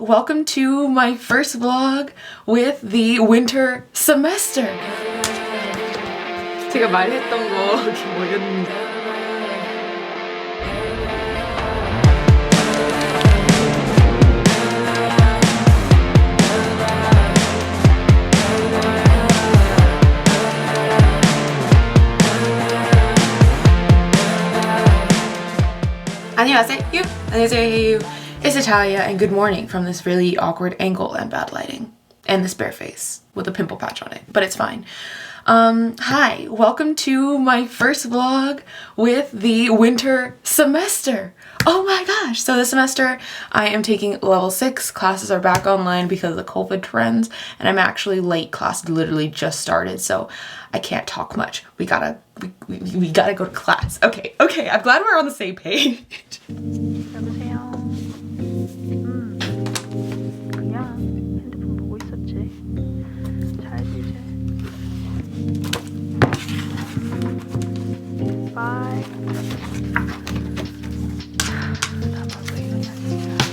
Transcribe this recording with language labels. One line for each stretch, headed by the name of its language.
English: Welcome to my first vlog with the winter semester.
Korean: 제가 말했던 거 이게 뭐였는지. 안녕하세요. 안녕하세요.
English: It's Natalia and good morning from this really awkward angle and bad lighting. And this bare face with a pimple patch on it, but it's fine. Hi, welcome to my first vlog with the winter semester. Oh my gosh, so this semester I am taking level 6. Classes are back online because of the COVID trends, and I'm actually late. Class literally just started, so I can't talk much. We gotta go to class. Okay, I'm glad we're on the same page.
Korean: 여보세요. 그냥 핸드폰 보고 있었지. 자야지 이제. 바이. 나 벌써 이러냐 진짜.